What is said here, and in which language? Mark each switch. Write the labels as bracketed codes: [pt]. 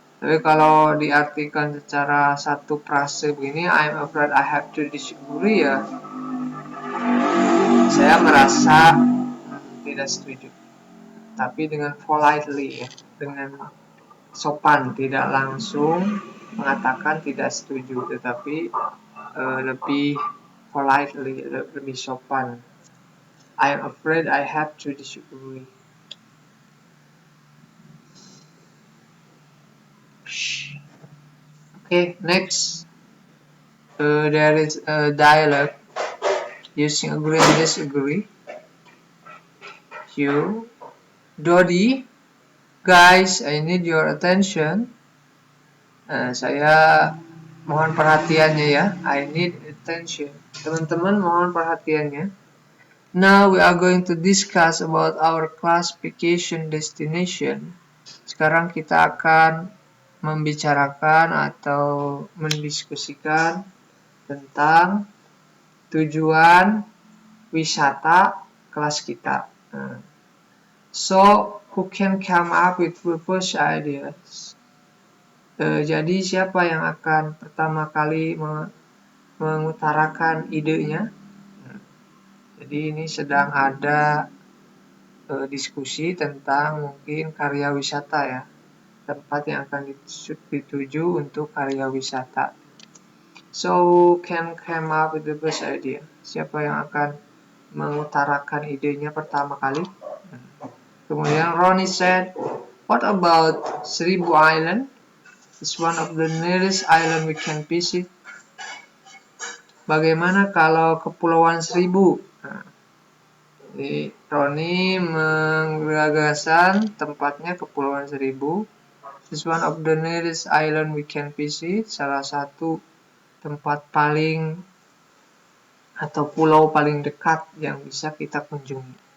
[id] Tapi kalau diartikan secara satu frase begini, [en] I'm afraid I have to disagree [id] ya, saya merasa tidak setuju. Tapi dengan politely ya, dengan sopan, tidak langsung mengatakan tidak setuju, tetapi lebih politely, lebih sopan. [en] I'm afraid I have to disagree. Okay, next. There is a dialogue using agree and disagree. You, Dodi, guys, I need your attention. [id] Saya mohon perhatiannya ya. [en] I need attention. [id] Teman-teman mohon perhatiannya. [en] Now we are going to discuss about our classification destination. [id] Sekarang kita akan membicarakan atau mendiskusikan tentang tujuan wisata kelas kita. [en] So, who can come up with first ideas? [id] Jadi siapa yang akan pertama kali mengutarakan idenya? Jadi ini sedang ada diskusi tentang mungkin karya wisata ya, tempat yang akan dituju untuk karya wisata. [en] So, can come up with the first idea. [id] Siapa yang akan mengutarakan idenya pertama kali? [en] Kemudian Ronnie said, what about Seribu Island? It's one of the nearest island we can visit. [id] Bagaimana kalau Kepulauan Seribu? Jadi Ronnie menggagasan tempatnya Kepulauan Seribu. [en] It's one of the nearest island we can visit. [id] Salah satu tempat paling atau pulau paling dekat yang bisa kita kunjungi.